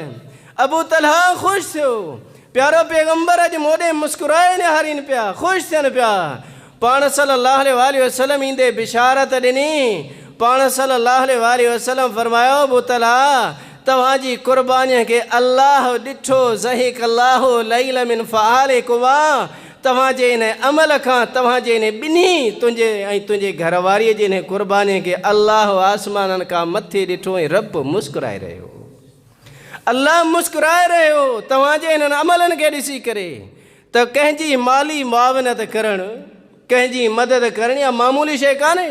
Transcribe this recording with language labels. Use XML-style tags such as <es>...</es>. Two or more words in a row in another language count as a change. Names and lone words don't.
<sd>अबू तलहा ख़ुशि थियो, प्यारो पैगम्बर अॼु मोॾे मुस्कुराए निहारीनि पिया, ख़ुशि थियनि पिया। पाण</sd> <ar>صلى الله عليه وسلم</ar> <sd>ईंदे बिशारत ॾिनी। पाण</sd> <ar>صلى الله عليه وسلم</ar> <sd>फरमायो, अबू तलहा तव्हांजी क़ुर्बानीअ खे अल्लाह ॾिठो।</sd> <ar>ضحك الله الليل من فعالكما,</ar> <sd>तव्हांजे इन अमल खां, तव्हांजे इन ॿिन्ही तुंहिंजे ऐं तुंहिंजे घरवारीअ जे इन क़ुर्बानीअ खे अल्लाह आसमाननि खां मथे ॾिठो ऐं रब मुस्कुराए रहियो। अल्लाह मुस्कुराए रहियो तव्हांजे इन्हनि अमलनि खे ॾिसी करे। त कंहिंजी माली मुआवनत करणु, कंहिंजी मदद करणी आहे मामूली शइ कान्हे।</sd>